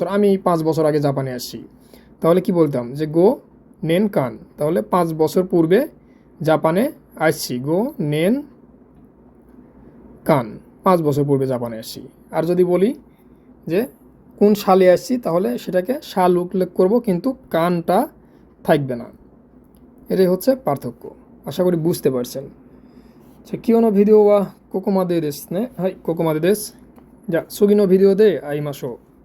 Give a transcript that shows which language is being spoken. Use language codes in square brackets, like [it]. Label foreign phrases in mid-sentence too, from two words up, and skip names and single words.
[bn] আমি 5 বছর আগে জাপানে আসছি, তাহলে কি বলতাম যে [ja] ご ねん かん, [bn] তাহলে 5 বছর পূর্বে জাপানে আসছি, [ja] ご ねん かん, [bn] 5 বছর পূর্বে জাপানে আসছি। আর যদি বলি যে কোন সালে আসছি, তাহলে সেটাকে সাল উল্লেখ করব, কিন্তু কানটা থাকবে না। এটাই হচ্ছে পার্থক্য। আশা করি বুঝতে পারছেন। [ja] 今日のビデオはここまでですね。はい、ここまでです。じゃあ次のビデオで会いましょう。